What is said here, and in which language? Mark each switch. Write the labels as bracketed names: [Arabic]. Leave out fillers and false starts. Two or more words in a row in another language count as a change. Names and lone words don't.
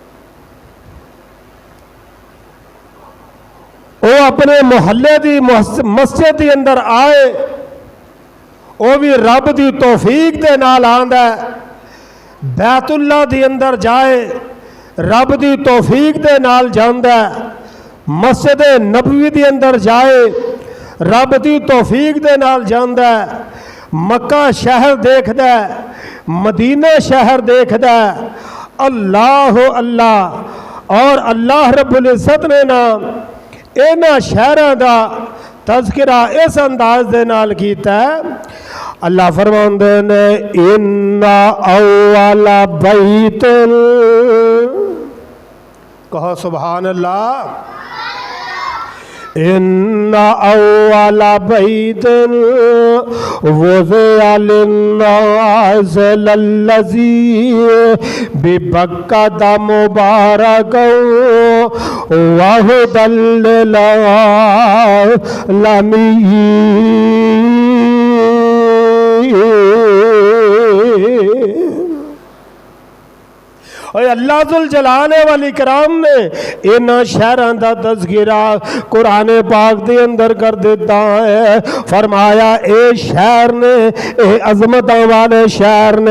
[Punjabi] وہ اپنے محلے کی مسجد کے اندر آئے، وہ بھی رب کی توفیق کے نال آندا ہے. بیت اللہ کے اندر جائے، رب کی توفیق کے نال جاندا ہے. مسجد نبوی کے اندر جائے، رب کی توفیق کے نال جاندا ہے. مکہ شہر ویکھدا ہے، مدینہ شہر ویکھدا ہے. اللہ اللہ. اور اللہ [Arabic] رب العزة [Punjabi] نے نام انہاں شہراں دا تذکرہ اس انداز دے نال کیتا ہے. اللہ فرماندے نے [Arabic] إن أول بيت, [Punjabi] کہو سبحان اللہ. [Arabic] إن أول بيت وضع للناس للذي ببكة مباركا وهدى للعالمين. [Punjabi] اور اللہ [Arabic] ذو الجلال والإكرام [Punjabi] نے انہاں شہراں دا تذکرہ قرآن پاک دے اندر کر دتا ہے. فرمایا اے شہر نے، اے عظمت والے شہر نے.